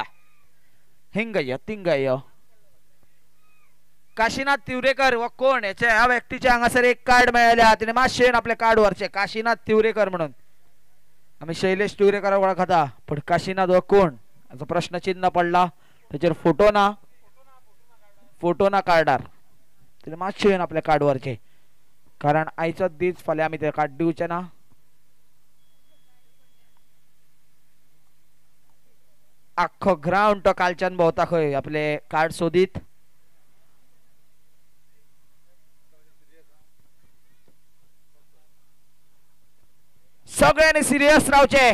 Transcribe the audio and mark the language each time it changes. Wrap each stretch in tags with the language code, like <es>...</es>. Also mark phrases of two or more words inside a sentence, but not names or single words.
<kok>हिंगा या तिंगा या काशीनाथ तिवरेकर व कोण याच्या ह्या व्यक्तीच्या हांगासर एक कार्ड मेळ्ळेले तिने मातशेन आपले कार्ड वरचे काशीनाथ तिवरेकर म्हणून. आम्ही शैलेश तिवरेकर वळखता पण काशीनाथ व कोण याचा प्रश्न चिन्ह पडला. त्याचेर फोटो ना कार्डार तिने मातशेन आपले कार्ड वरचे कारण आयचो दीस फाल्यां आमी ते कार्ड दिवचे ना. आखो ग्राउंड तो कालच्यान भोवता खंय आपले कार्ड सोदीत. सगळ्यांनी सिरियस रावचे.</kok>